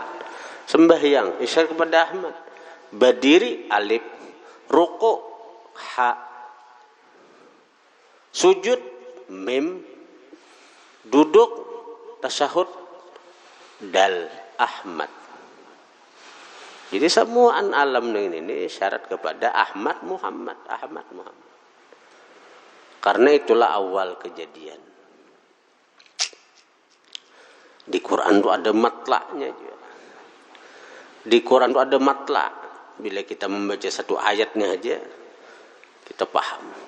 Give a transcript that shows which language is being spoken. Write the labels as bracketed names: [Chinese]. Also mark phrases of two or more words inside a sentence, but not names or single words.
[Indonesian] Sembahyang isyarat kepada Ahmad. Berdiri alif, ruku ha, sujud mim, duduk tasyahud dal, Ahmad. Jadi semua alam ini syarat kepada Ahmad Muhammad. Karena itulah awal kejadian. Di Quran itu ada matlaknya juga. Di Quran itu ada matlak. Bila kita membaca satu ayatnya aja, kita paham.